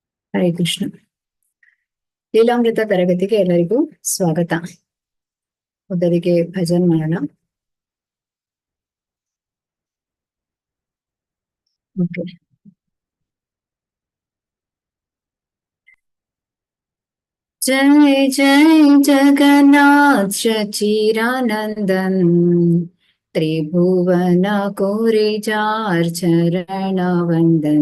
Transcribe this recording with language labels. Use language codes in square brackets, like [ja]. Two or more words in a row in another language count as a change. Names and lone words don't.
[kn] ಹರೇ ಕೃಷ್ಣ. ಲೀಲಾಮೃತ ತರಗತಿಗೆ ಎಲ್ಲರಿಗೂ ಸ್ವಾಗತ. ಮೊದಲಿಗೆ ಭಜನ್ ಮಾಡೋಣ. ಓಕೆ. [bn] জয় জয় জগন্নাথ সচ্চিদানন্দন, ত্রিভুবন করে যার চরণ বন্দন।